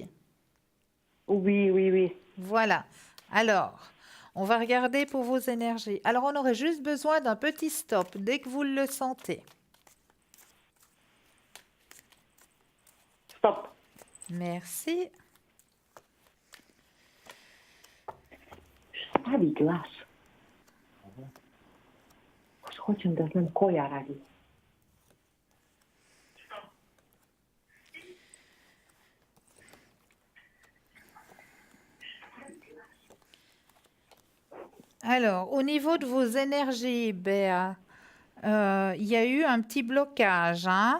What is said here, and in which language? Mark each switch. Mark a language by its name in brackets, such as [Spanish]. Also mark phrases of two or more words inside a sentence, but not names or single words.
[French] Oui, oui, oui. Voilà. Alors, on va regarder pour vos énergies. Alors, on aurait juste besoin d'un petit stop dès que vous le sentez. Stop. Merci. [Serbian] Stavi glas. Hoćem da znam koja radi. [French] Alors, au niveau de vos énergies, Béa, il y a eu un petit blocage, hein,